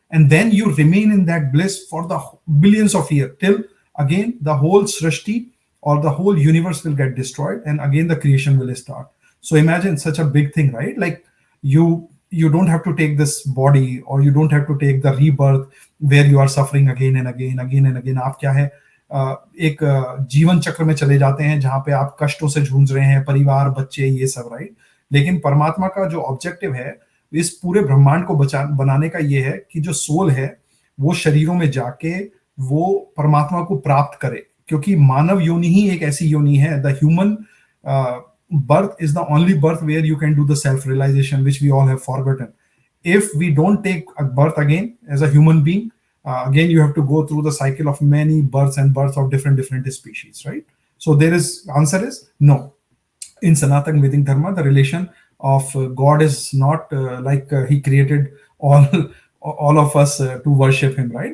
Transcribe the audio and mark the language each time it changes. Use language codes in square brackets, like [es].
[en] And then you remain in that bliss for the billions of years, till again the whole Srishti or the whole universe will get destroyed, and again the creation will start. So imagine such a big thing, right? Like you don't have to take this body, or you don't have to take the rebirth where you are suffering again and again, again and again. [hi] आप क्या है, एक जीवन चक्र में चले जाते हैं जहां पे आप कष्टों से जूझ रहे हैं, परिवार, बच्चे, ये सब, राइट। लेकिन परमात्मा का जो ऑब्जेक्टिव है इस पूरे ब्रह्मांड को बनाने का ये है कि जो सोल है वो शरीरों में जाके वो परमात्मा को प्राप्त करे, क्योंकि मानव योनि ही एक ऐसी योनि है, [en] The human birth is the only birth where you can do the self realization, which we all have forgotten. If we don't take a birth again as a human being, again you have to go through the cycle of many births and births of different species, right? So there is, answer is no. In Sanatana Vedic Dharma, the relation of God is not like he created all of us to worship him, right?